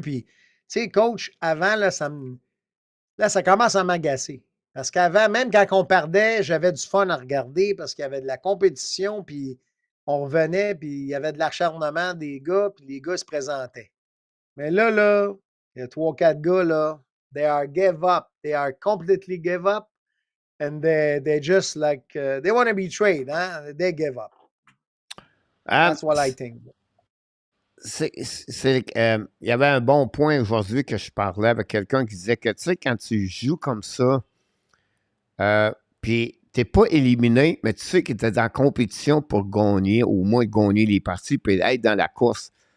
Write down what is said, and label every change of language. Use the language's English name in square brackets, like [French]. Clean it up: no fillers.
[French] Puis, tu sais, coach, avant, là, ça commence à m'agacer. Parce qu'avant, même quand on perdait, j'avais du fun à regarder parce qu'il y avait de la compétition, puis on revenait, puis il y avait de l'acharnement des gars, puis les gars se présentaient. Mais là, il y a 3, 4 gars, là, [English] they are give up. They are completely give up. And they just like, they want to be traded, hein? They give up. euh, That's what I think. [French] il y avait un bon point aujourd'hui que je parlais avec quelqu'un qui disait que, tu sais, quand tu joues comme ça, puis t'es pas éliminé, mais tu sais que tu es en compétition pour gagner, ou au moins gagner les parties, puis être dans la course.